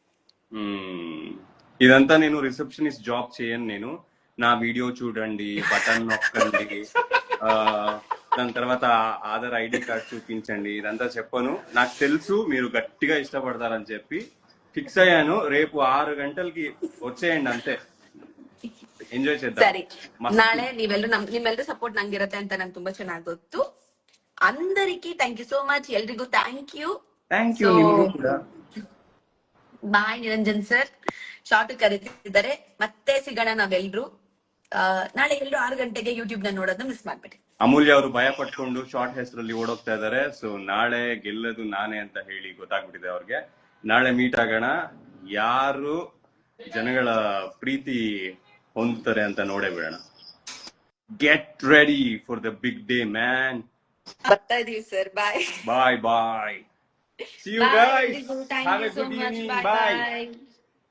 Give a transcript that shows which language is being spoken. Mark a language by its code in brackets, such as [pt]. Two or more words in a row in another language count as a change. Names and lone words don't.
[te] ఇదంతా నేను రిసెప్షనిస్ట్ జాబ్ చేయను. నేను నా వీడియో చూడండి, బటన్ నొక్కండి, దాని తర్వాత [en] Aadhaar ID card [te] చూపించండి, ఇదంతా చెప్పను. నాకు తెలుసు మీరు గట్టిగా ఇష్టపడతారని చెప్పి ఫిక్స్ అయ్యాను. రేపు 6 గంటలకి వచ్చేయండి, అంతే. ಎಂಜಾಯ್ చేద్దాం. [kn] ಸರಿ, ನಾಳೆ ನಿಮ್ಮೆಲ್ಲರ ಸಪೋರ್ಟ್ ನಂಗಿರತ್ತೆ ಅಂತ ನಂಗೆ ತುಂಬಾ ಚೆನ್ನಾಗಿ ಗೊತ್ತು. [en] అందరికి thank you so much. ಎಲ್ರಿಗೂ thank you. [kn] ಬಾಯ್ ನಿರಂಜನ್ ಸರ್. ಶಾರ್ಟ್ ಕರೀತಿದ್ದಾರೆ. ಮತ್ತೆ ಸಿಗೋಣ ನಾವೆಲ್ರು. ನಾಳೆ ಎಲ್ಲರೂ 6 ಗಂಟೆಗೆ ಯೂಟ್ಯೂಬ್ ನ ನೋಡೋದನ್ನ ಮಿಸ್ ಮಾಡ್ಬೇಡಿ. ಅಮೂಲ್ಯ ಅವರು ಭಯ ಪಟ್ಕೊಂಡು ಶಾರ್ಟ್ ಹೆಸರಲ್ಲಿ ಓಡೋಗ್ತಾ ಇದಾರೆ. ಸೊ ನಾಳೆ ಗೆಲ್ಲದು ನಾನೇ ಅಂತ ಹೇಳಿ ಗೊತ್ತಾಗ್ಬಿಟ್ಟಿದೆ ಅವ್ರಿಗೆ. ನಾಳೆ ಮೀಟ್ ಆಗೋಣ. ಯಾರು ಜನಗಳ ಪ್ರೀತಿ ಹೊಂದ್ತಾರೆ ಅಂತ ನೋಡೇ ಬಿಡೋಣ. [en] get ready for the big day man. [kn] ಬರ್ತಾ ಇದೀವಿ ಸರ್. ಬಾಯ್ [en] bye bye. See you guys. Have a good evening. Bye.